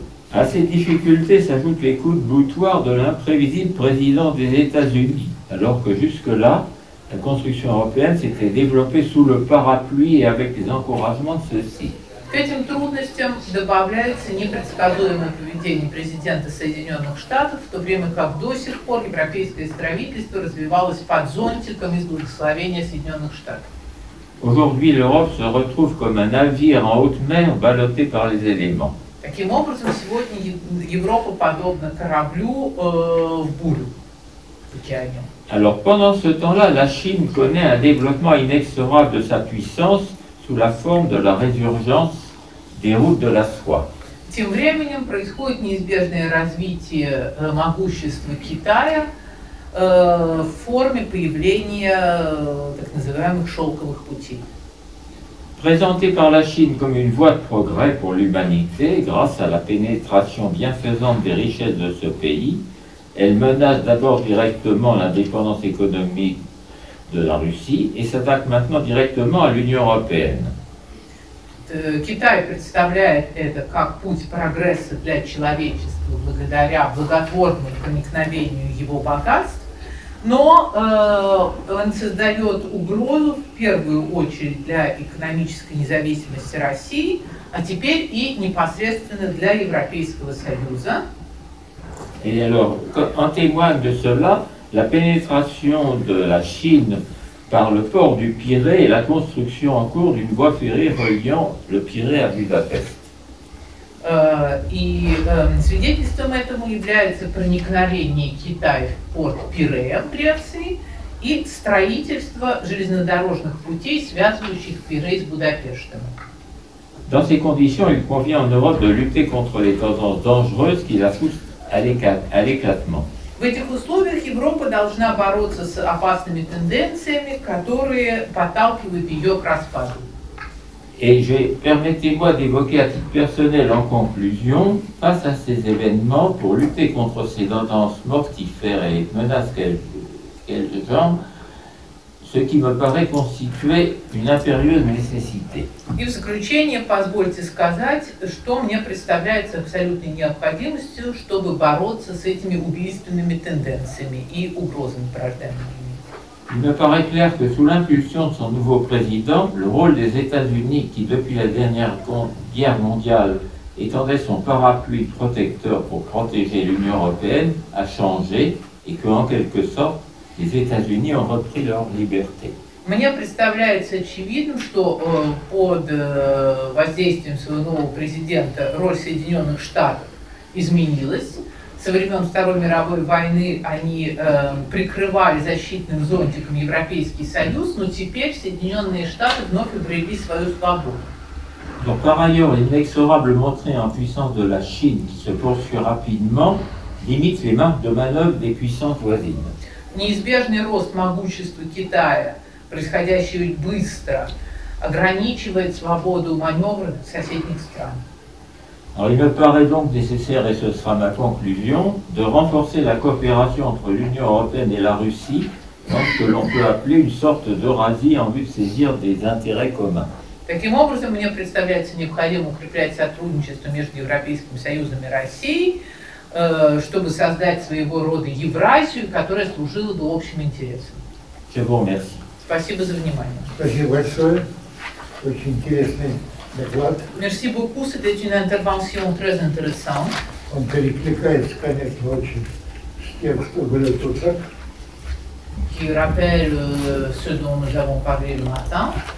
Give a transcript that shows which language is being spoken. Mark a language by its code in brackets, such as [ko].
[fr] À ces difficultés s'ajoutent les coups de boutoir de l'imprévisible président des États-Unis, alors que jusque-là, la construction européenne s'était développée sous le parapluie et avec les encouragements de ceux-ci. [ru] К этим трудностям добавляется непредсказуемое поведение президента Соединенных Штатов, в то время как до сих пор европейское строительство развивалось под зонтиком из благословения Соединенных Штатов. [fr] Aujourd'hui, l'Europe se retrouve comme un navire en haute mer ballotté par les éléments. [ru] Таким образом, сегодня Европа подобна кораблю в бурю в океане. [fr] Alors pendant ce temps-là, la Chine connaît un développement inexorable de sa puissance sous la forme de la résurgence des routes de la soie. [ru] Тем временем происходит неизбежное развитие могущества Китая в форме появления так называемых шелковых путей. [fr] Présentée par la Chine comme une voie de progrès pour l'humanité grâce à la pénétration bienfaisante des richesses de ce pays, elle menace d'abord directement l'indépendance économique de la Russie et s'attaque maintenant directement à l'Union européenne. [ru] Китай представляет это как путь прогресса для человечества благодаря благотворному проникновению его богатств, но он создает угрозу в первую очередь для экономической независимости России, а теперь и непосредственно для Европейского Союза. [fr] Et alors, en témoigne de cela, la pénétration de la Chine par le port du Pirée et la construction en cours d'une voie ferrée reliant le Pirée à Budapest. [ru] И свидетельством этому является проникновение Китая в порт Пирея в Греции и строительство железнодорожных путей, связывающих Пирей с Будапештом. [fr] Dans ces conditions, il convient en Europe de lutter contre les tendances dangereuses qui la poussent à l'éclatement. [ru] В этих условиях Европа должна бороться с опасными тенденциями, которые подталкивают ее к распаду. [fr] Et permettez-moi d'évoquer à titre personnel en conclusion, face à ces événements, pour lutter contre ces tendances mortifères et les menaces qu'elles engendrent, ce qui me paraît constituer une impérieuse nécessité. [ru] И в заключение позвольте сказать, что мне представляется абсолютной необходимостью, чтобы бороться с этими убийственными тенденциями и угрозами, порождаемыми. [fr] Il me paraît clair que sous l'impulsion de son nouveau président, le rôle des États-Unis, qui depuis la dernière guerre mondiale étendait son parapluie protecteur pour protéger l'Union européenne, a changé et qu'en quelque sorte, les États-Unis ont repris leur liberté. [ru] Мне представляется очевидным, что под воздействием своего нового президента роль Соединенных Штатов изменилась. Со времен Второй мировой войны они прикрывали защитным зонтиком Европейский Союз, но теперь Соединенные Штаты вновь обрели свою свободу. [fr] Donc, par ailleurs, l'inexorable montée en puissance de la Chine, qui se poursuit rapidement, limite les marges de manœuvre des puissances voisines. [ru] Неизбежный рост могущества Китая, происходящий быстро, ограничивает свободу маневра соседних стран. [fr] Alors, il me paraît donc nécessaire, et ce sera ma conclusion, de renforcer la coopération entre l'Union européenne et la Russie dans ce que l'on peut appeler une sorte d'Eurasie en vue de saisir des intérêts communs. [ru] Таким образом, мне представляется необходимо укреплять сотрудничество между Европейским Союзом и Россией, чтобы создать своего рода Евразию, которая служила бы общим интересам. [fr] Je vous remercie. [ru] Спасибо за внимание. Спасибо большое. Очень интересный доклад. [fr] Merci beaucoup, c'était une intervention très intéressante. [ru] Он перекликается, конечно, очень с тем, что было тут. [fr] Qui rappelle ce dont nous avons parlé le matin.